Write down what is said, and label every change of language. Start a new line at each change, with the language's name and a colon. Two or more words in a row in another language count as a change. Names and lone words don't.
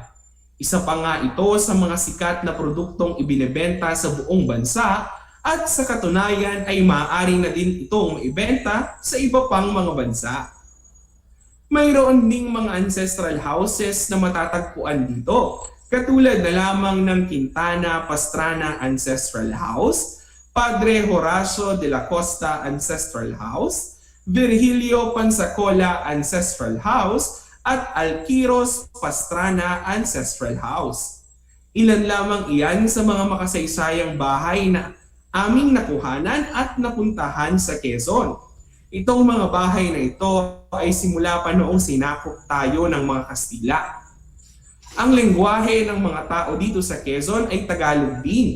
Filipino: Isa pa nga ito sa mga sikat na produktong ibinebenta sa buong bansa at sa katunayan ay maaari na din itong maibenta sa iba pang mga bansa. Mayroon ding mga
English: ancestral houses
Filipino: na matatagpuan dito, katulad na lamang ng Quintana Pastrana Ancestral House, Padre Horacio de la Costa Ancestral House, Virgilio Pansacola Ancestral House, at Alquiros Pastrana Ancestral House. Ilan lamang iyan sa mga makasaysayang bahay na aming nakuhanan at napuntahan sa Quezon. Itong mga bahay na ito ay simula pa noong sinakop tayo ng mga Kastila. Ang lengguwahe ng mga tao dito sa Quezon ay Tagalog din.